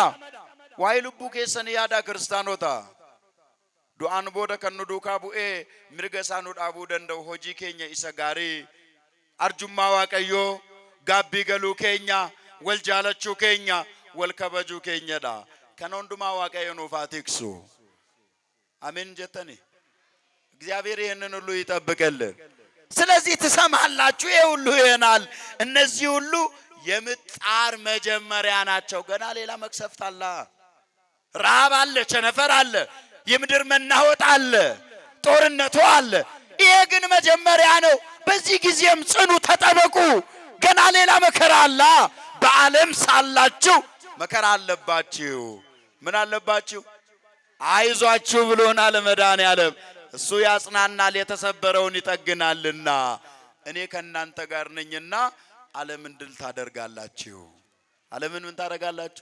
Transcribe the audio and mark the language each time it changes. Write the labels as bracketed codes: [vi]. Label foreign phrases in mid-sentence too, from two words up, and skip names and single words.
[om] waa'ee lubbuu keessanii yaadaa kiristaanota du'aan booda kan nu duukaa bu'ee mirga isaa nu dhaabuu danda'u hojii keenya isa gaarii arjummaa waaqayyoo gaabbii galuu keenya wal jaalachuu keenya wal kabajuu keenyadha. kana hundumaa waaqayyo nuuf haa tiksu [am] አሜን ጀተኒ እግዚአብሔር ይሄንን ሁሉ ይጠብቀልን። ስለዚህ ትሰማላችሁ ይሄ ሁሉ ይሆናል። እነዚህ ሁሉ የምጣር መጀመሪያ ናቸው። ገና ሌላ መክሰፍት አለ ረሃብ አለ ቸነፈር አለ የምድር መናወጥ አለ ጦርነቱ አለ። ይሄ ግን መጀመሪያ ነው። በዚህ ጊዜም ጽኑ ተጠበቁ ገና ሌላ መከራ አለ። በዓለም ሳላችሁ መከራ አለባችሁ ምን አለባችሁ አይዟችሁ ብሎናል መድኃኔዓለም። እሱ ያጽናናል የተሰበረውን ይጠግናልና እኔ ከእናንተ ጋር ነኝና ዓለምን ድል ታደርጋላችሁ። ዓለምን ምን ታደርጋላችሁ?